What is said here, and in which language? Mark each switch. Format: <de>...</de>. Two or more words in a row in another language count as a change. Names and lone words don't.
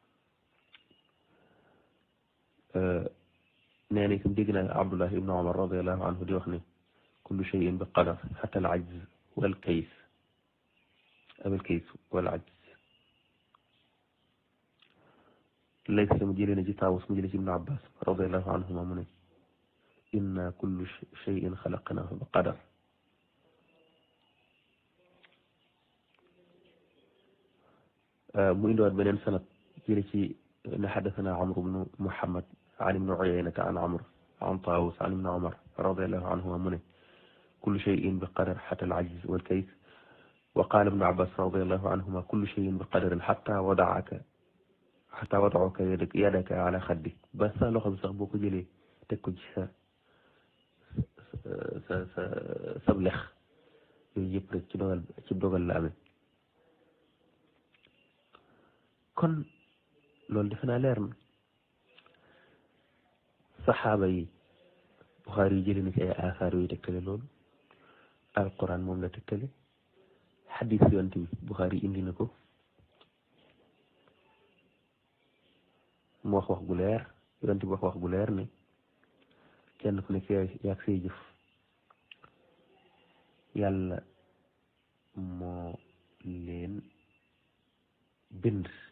<wo>nee na itam dégg naa Abdullah ibn Umar</wo> <ar>رضي الله عنه</ar> <wo>di wax ne</wo> <ar>كل شيء بقدر حتى العجز والكيس والعجز</ar> <wo>léegi mu jëlee na ci Taawus mu jëlee ci Ibn Abbas</wo> <ar>رضي الله عنهما</ar> <wo>mu ne</wo> <ar>إنا كل شيء خلقناه بقدر</ar> <wo>mu indiwaat beneen sanad jëlee ci ne</wo> <ar>حدثنا عمرو بن محمد عن ابن عيينة عن عمرو عن طاوس عن ابن عمر رضي الله عنهما</ar> <wo>mu ne</wo> <ar>كل شيء بقدر حتى العجز والكيس وقال ابن عباس رضي الله عنهما كل شيء بقدر حتى وضعك يدك على خدك</ar> <wo>ba sa loxo bi sax boo ko jëlee teg ko ci sa lex yooyu yëpp rek ci dogal la amee kon loolu defe naa leer na saxaaba yi Buxaari yi jëlee na ci ay aasaar yooyu tegtale loolu alquran moom la tegtale xadis yonent bi Buxaari indi na ko mu wax gu leer yonent bi wax gu leer ne kenn ku nekk yaag say jëf yàlla moo leen bind</wo>